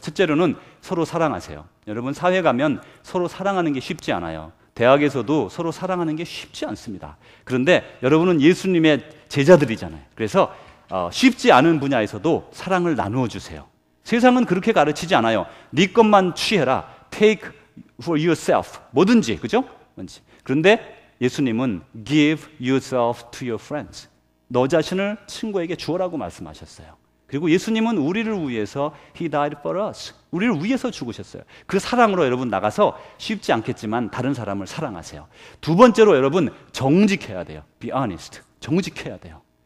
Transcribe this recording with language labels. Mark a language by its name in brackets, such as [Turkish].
[Korean] 첫째로는 서로 사랑하세요. 여러분 사회 가면 서로 사랑하는 게 쉽지 않아요. 대학에서도 서로 사랑하는 게 쉽지 않습니다. 그런데 여러분은 예수님의 제자들이잖아요. 그래서 쉽지 않은 분야에서도 사랑을 나누어 주세요. 세상은 그렇게 가르치지 않아요. 네 것만 취해라. [English] Take for yourself. [Korean] 뭐든지, 그죠? 그런데 예수님은 [English] give yourself to your friends. [Korean] 너 자신을 친구에게 주어라고 말씀하셨어요. 그리고 예수님은 우리를 위해서 [English] He died for us. [Korean] 우리를 위해서 죽으셨어요. 그 사랑으로 여러분 나가서 쉽지 않겠지만 다른 사람을 사랑하세요. 두 번째로 여러분 정직해야 돼요. [English] Be honest. [Korean] 정직해야 돼요.